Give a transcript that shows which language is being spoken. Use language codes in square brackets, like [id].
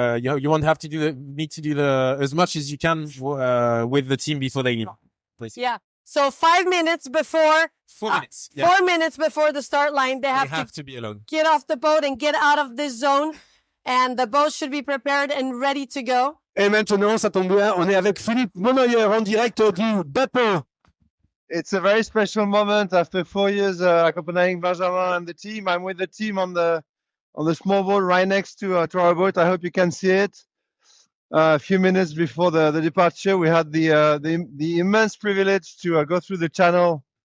[en] You won't have to need to do as much as you can with the team before they leave. Please. Yeah. So 5 minutes before 4 minutes. Yeah. 4 minutes before the start line, they have to be alone. Get off the boat and get out of this zone. And the boat should be prepared and ready to go. [fr] Et maintenant, ça tombe bien, on est avec Philippe Monnoyer en direct du bateau. [en] It's a very special moment after 4 years accompanying Benjamin and the team. I'm with the team on the small boat right next to our boat. I hope you can see it. A few minutes before the departure, we had the immense privilege to go through the channel.